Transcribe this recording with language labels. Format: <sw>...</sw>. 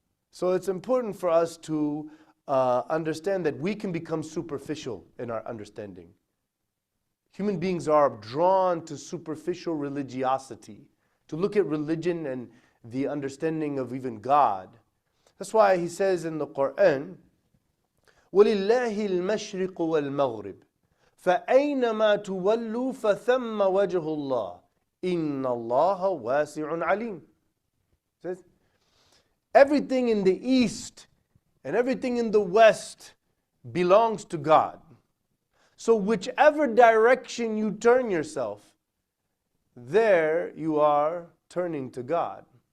<en>So it's important for us to understand that we can become superficial in our understanding. Human beings are drawn to superficial religiosity, to look at religion and the understanding of even God. That's why He says in the Quran,</en> <ar>وَلِلَّهِ الْمَشْرِقُ وَالْمَغْرِبُ فَأَيْنَمَا تُوَلُّوا فَثَمَّ وَجْهُ اللَّهِ إِنَّ اللَّهَ وَاسِعٌ عَلِيمٌ.</ar> <en>Says, everything in the east and everything in the west belongs to God. So whichever direction you turn yourself, there you are turning to God.</en>